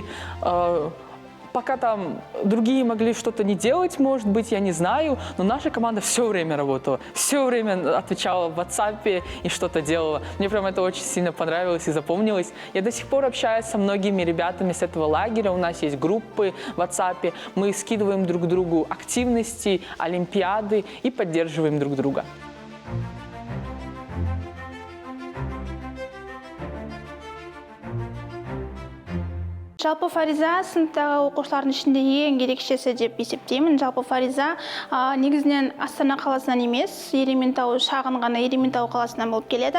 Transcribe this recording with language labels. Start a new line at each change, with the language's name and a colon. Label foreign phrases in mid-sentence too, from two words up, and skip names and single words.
Russian: Пока там другие могли что-то не делать, может быть, я не знаю, но наша команда все время работала, все время отвечала в WhatsApp и что-то делала. Мне прям это очень сильно понравилось и запомнилось. Я до сих пор общаюсь со многими ребятами с этого лагеря, у нас есть группы в WhatsApp, мы скидываем друг другу активности, олимпиады и поддерживаем друг друга.
Kazakh: Жалпы Фариза сыныптағы оқушылардың ішінде ең ерекшесі деп есептеймін. Жалпы Фариза негізінен Астана қаласынан емес, Ерейментау шағын ғана Ерейментау қаласынан болып келеді.